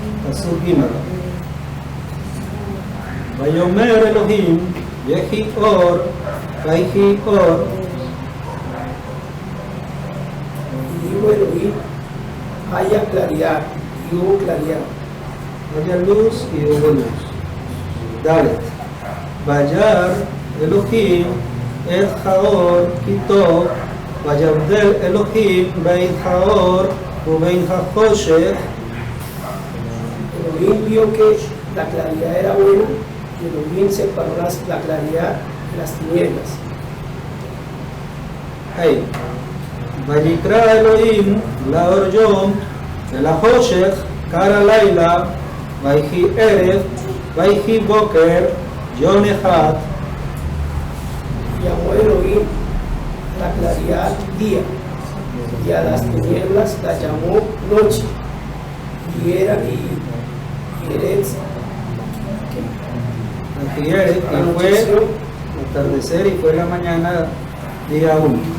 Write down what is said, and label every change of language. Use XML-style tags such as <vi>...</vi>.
<he>פסוק ג' ויאמר אלוהים יהי אור ויהי אור.</he> <es>Y dijo Elohim, haya claridad, y hubo claridad. haya luz y hubo luz.</es> <he>ד' וירא אלוהים את האור כי טוב ויבדל אלוהים בין האור ובין החושך.</he> <es>Elohim vio que la claridad era buena, y Elohim separó la claridad de las tinieblas.</es> <he>Hey. ויקרא אלוהים לאור יום ולחושך קרא לילה ויהי ערב ויהי בוקר יום אחד.</he> <es>Llamó Elohim la claridad día, y a las tinieblas la llamó noche, y era y Eretz, y fue atardecer y fue la mañana día 1.</es>